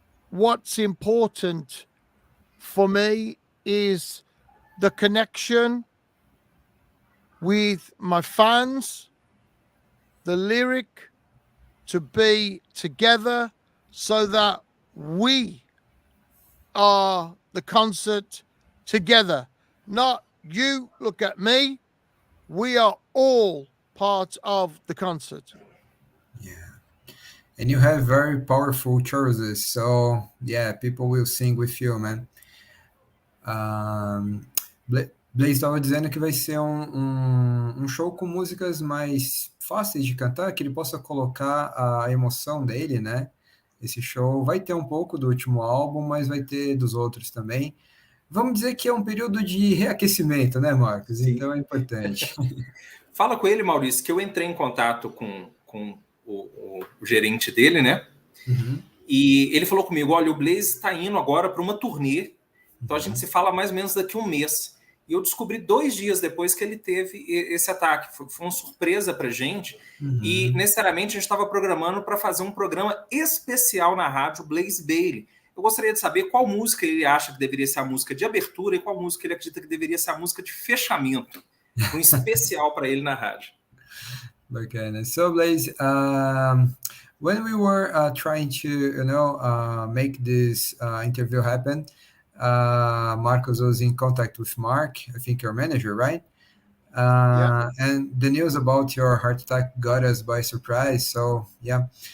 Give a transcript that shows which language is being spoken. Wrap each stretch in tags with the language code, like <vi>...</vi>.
<en>What's important for me is the connection with my fans, the lyric, to be together so that we are the concert together. Not you look at me. We are all part of the concert. Yeah. And you have very powerful choices, so yeah, people will sing with you, man.</en> <pt>Blayse estava dizendo que vai ser um show com músicas mais fáceis de cantar, que ele possa colocar a emoção dele, né? Esse show vai ter um pouco do último álbum, mas vai ter dos outros também. Vamos dizer que é um período de reaquecimento, né, Marcos? Sim. Então é importante. Fala com ele, Mauricio, que eu entrei em contato com o gerente dele, né? Uhum. E ele falou comigo, olha, o Blayse está indo agora para uma turnê, então a gente se fala mais ou menos daqui a um mês. E eu descobri 2 dias depois que ele teve esse ataque. Foi uma surpresa para a gente. Uhum. E, necessariamente, a gente estava programando para fazer um programa especial na rádio, Blayse Bayley. Eu gostaria de saber qual música ele acha que deveria ser a música de abertura e qual música ele acredita que deveria ser a música de fechamento. Um especial para ele na rádio. Bacana.</pt> <en>So, Blayse, when we were trying to, make this interview happen, Marcos was in contact with Mark, I think your manager, right? Yeah. And the news about your heart attack got us by surprise. So, yeah.</en>